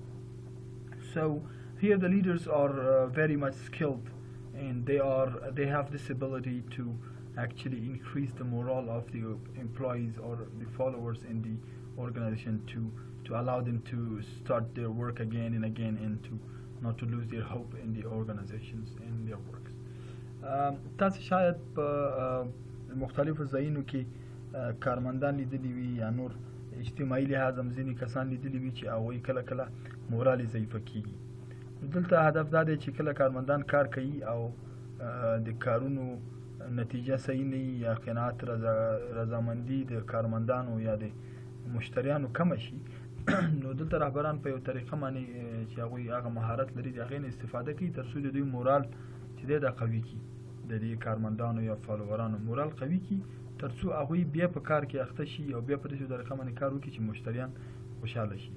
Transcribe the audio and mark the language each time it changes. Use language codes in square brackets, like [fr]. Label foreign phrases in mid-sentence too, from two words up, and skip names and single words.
[en] So here the leaders are very much skilled, and they have this ability to actually increase the morale of the employees or the followers in the organization to allow them to start their work again and again, and to not to lose their hope in the organizations and their works. [ps] تاسو شاید په مختلفو ځایونو کې کارمندان لیدلی وي یا نور اجتماعي لحاظ هم ځینې کسان لیدلی وي چې هغوی کله کله مورال یې ضعیفه کېږي. دلته هدف دا دی چې کله کارمندان کار کوي او د کارونو نتیجه صحیح نه وي یا قناعت رضامندي د کارمندانو یا د مشتریانو کمه شي نو دلته رهبران په یو طریقه باندې چې هغوی هغه مهارت لري د هغې نه استفاده کوي تر څو د دوی مورال چې دی دا قوي کړي، د دې کارمندانو یا فالوورانو مورال قوي کړي تر څو هغوی بیا په کار کې اخته شي او بیا په داسې طریقه باندې کار وکړي چې مشتریان خوشحاله شي.